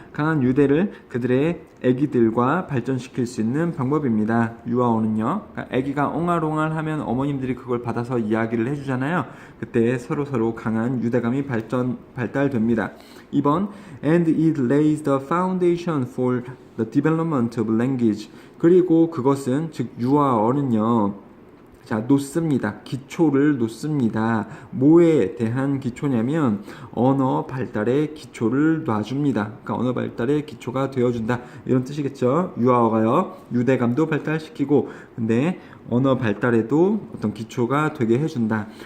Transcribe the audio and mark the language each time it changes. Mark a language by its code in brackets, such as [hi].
[ko] 강한 유대를 그들의 아기들과 발전시킬 수 있는 방법입니다. 유아어는요, 그러니까 아기가 옹알옹알 하면 어머님들이 그걸 받아서 이야기를 해주잖아요. 그때 서로 강한 유대감이 발달됩니다. [en] 2번, and it lays the foundation for the development of language. [ko] 그리고 그것은, 즉 유아어는요, 자, 놓습니다. 기초를 놓습니다. 뭐에 대한 기초냐면 언어 발달의 기초를 놔줍니다. 그러니까 언어 발달의 기초가 되어준다, 이런 뜻이겠죠. 유아어가요, 유대감도 발달시키고, 근데 언어 발달에도 어떤 기초가 되게 해준다.